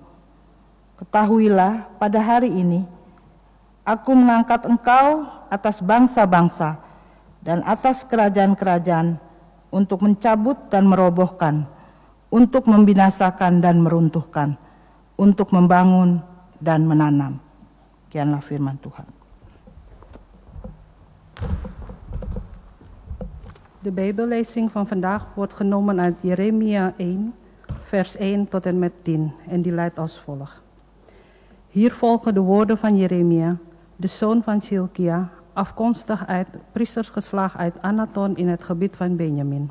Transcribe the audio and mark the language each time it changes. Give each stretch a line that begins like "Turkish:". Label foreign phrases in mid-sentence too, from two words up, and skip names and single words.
Indonesian: Ketahuilah, pada hari ini aku mengangkat engkau atas bangsa-bangsa dan atas kerajaan-kerajaan untuk mencabut dan merobohkan, untuk membinasakan dan meruntuhkan, untuk membangun dan menanam. Sekianlah firman Tuhan.
Dutch: De Bijbellezing van vandaag wordt genomen uit Jeremia 1, vers 1 tot en met 10 en die luidt als volgt. Hier volgen de woorden van Jeremia, de zoon van Hilkia, afkomstig uit priestersgeslacht uit Anaton in het gebied van Benjamin.